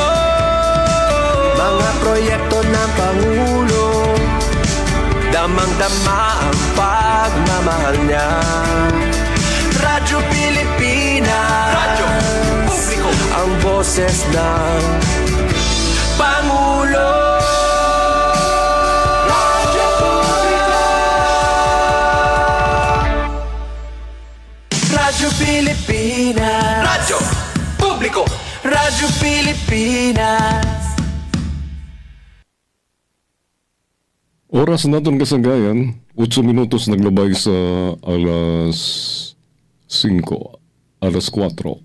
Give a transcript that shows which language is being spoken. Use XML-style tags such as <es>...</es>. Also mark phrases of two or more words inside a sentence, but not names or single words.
<tl>Mga proyekto ng Pangulo, damang-dama ang pagmamahal niya. Radyo Pilipinas, Radyo Publiko. Ang boses ng Pangulo. Radyo Publiko. Radyo Pilipinas, Radyo Publiko. Radyo Pilipinas.</tl> <hil>Oras natin kasanggayan, 8 minutos naglabay sa alas 5, alas 4.</hil>